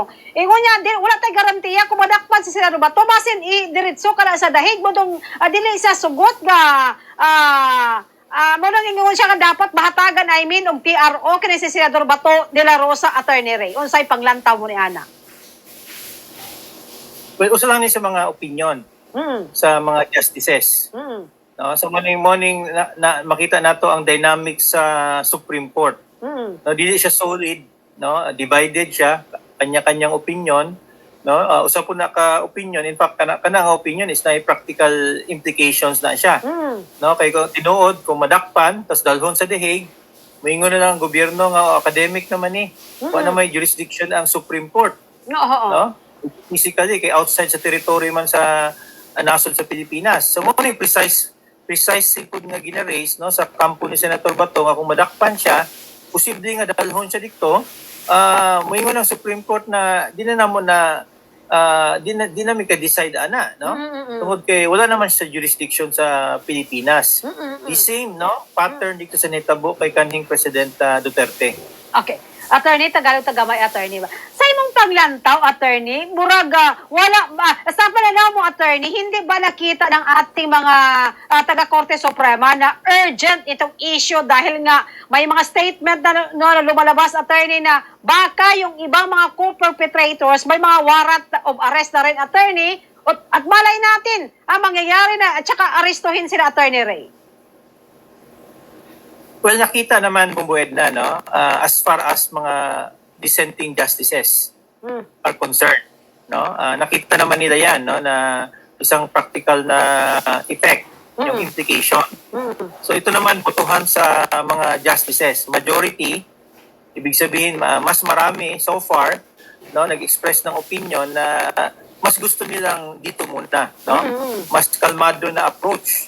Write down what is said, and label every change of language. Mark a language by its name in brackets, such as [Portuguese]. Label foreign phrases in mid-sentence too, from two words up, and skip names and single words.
[Cebuano] Ingon niya wala tay garantiya kung madakpan si Senador Bato basin diretso kana sa dahig mo dong dili sa sugot nga mo nang ingon siya nga dapat bahatagan og TRO kini si Senador Bato de la Rosa, Attorney Ray. Unsay panglantaw mo ni ana? Well, usa lang ni sa mga opinion Mm. sa mga justices. Mm. No, so morning na makita nato ang dynamics sa Supreme Court. Mm. No, dili siya solid, no? Divided siya, kanya-kanyang opinion, no? Usa po na ka opinion, [English] in fact [Cebuano] kana nga opinion is na [English] practical implications [Cebuano] na siya. Mm. No, kay kung tinuod kung madakpan tas dalhon sa The Hague, moingon na lang ang gobyerno nga academic naman ni. Wala na may jurisdiction ang Supreme Court, Oo. no? Physically kay outside sa territory man sa nasod sa Pilipinas. So mo ni precise pud nga gina-raise, no, sa kampo ni Senator Bato nga kung madakpan siya, posible nga dalhon siya dito. Moingon ang Supreme Court na di na namo na di na mi ka-decide ana, no? Tungod kay wala naman sa jurisdiction sa Pilipinas. The same, no, pattern dito sa nitabo kay kanhing President Duterte. Okay. Attorney, Tagalog-Tagamay, attorney ba? Sa imong paglantaw, attorney, muraga, wala ba, [Filipino] sa pananaw mo, attorney, hindi ba nakita ng ating mga taga-Korte Suprema na urgent itong issue dahil nga may mga statement na lumalabas, attorney, na baka yung ibang mga co-perpetrators, may mga [English] warrant of arrest [Filipino] na rin, attorney, at malay natin ang mangyayari na, at saka arestuhin sila, attorney Ray. Well, nakita naman bumbued na, [English] no, as far as mga dissenting justices are concerned, no, [Filipino] nakita naman nila yan, no, na isang practical na effect, yung implication. So ito naman botohan sa mga justices, majority, ibig sabihin mas marami [English] so far, [Filipino] no, nag-express ng opinion na mas gusto nilang dito muna, no, mas kalmado na approach.